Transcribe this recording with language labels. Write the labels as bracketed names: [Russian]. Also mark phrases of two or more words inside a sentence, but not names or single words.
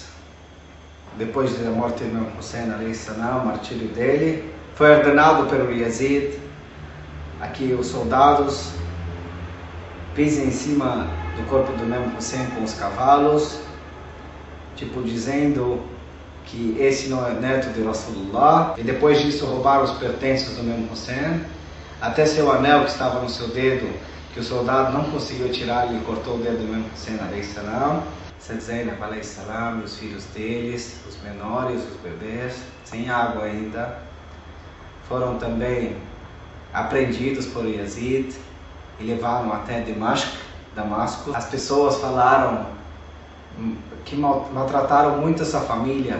[Portuguese] Depois da morte do Imam Hussein [Arabic] عليه السلام, [Portuguese] o martírio dele, foi ordenado pelo Yazid a que os soldados pisem em cima do corpo do Imam Hussein com os cavalos, tipo dizendo que esse não é neto de Rasulullah. E depois disso roubaram os pertences do Imam Hussein, até seu anel que estava no seu dedo, que o soldado não conseguiu tirar, ele cortou o dedo do Imam Hussein [Arabic] عليه السلام. [Portuguese] Zainab [Arabic] عليه السلام [Portuguese] e os filhos deles, os menores, os bebês, sem água ainda, foram também apreendidos por Yazid e levaram até Damasco. As pessoas falaram que maltrataram muito essa família.